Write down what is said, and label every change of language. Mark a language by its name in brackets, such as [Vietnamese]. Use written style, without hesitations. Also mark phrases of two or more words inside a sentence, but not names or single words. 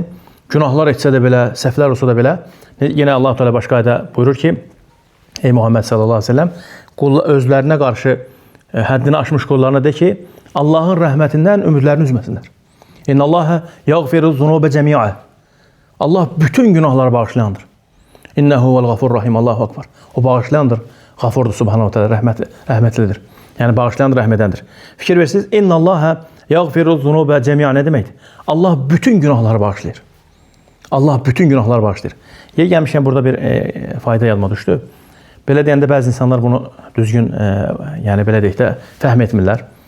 [Azerbaijani] Günahlar etsə də belə, səhvlər olsa da belə, yenə Allah Teala başqa ayədə buyurur ki: "Ey Muhammed [Arabic] صلى الله عليه وسلم, [Azerbaijani] özlərinə qarşı həddini aşmış qullarına de ki, Allahın rəhmətindən ümidlərini üzməsinlər. [Arabic] إن الله يغفر الذنوب جميعا." [Azerbaijani] Allah bütün günahları bağışlayandır. [Arabic] إنه الغفور الرحيم. الله أكبر. [Azerbaijani] O bağışlayandır. Gafurdur [Arabic] سبحانه تعالى, [Azerbaijani] rəhmətlidir. Yəni bağışlayandır, rəhmədəndir. Fikir versiniz, [Arabic] إن الله يغفر الذنوب جميعا [Azerbaijani] nə deməkdir? Allah bütün günahları bağışlayır. Allah bütün günahları bağışlayır. Yer gəlmişkən burada bir fayda yadıma düşdü. Belə deyəndə bəzi insanlar bunu düzgün, yəni belə deyək də fəhm etmirlər.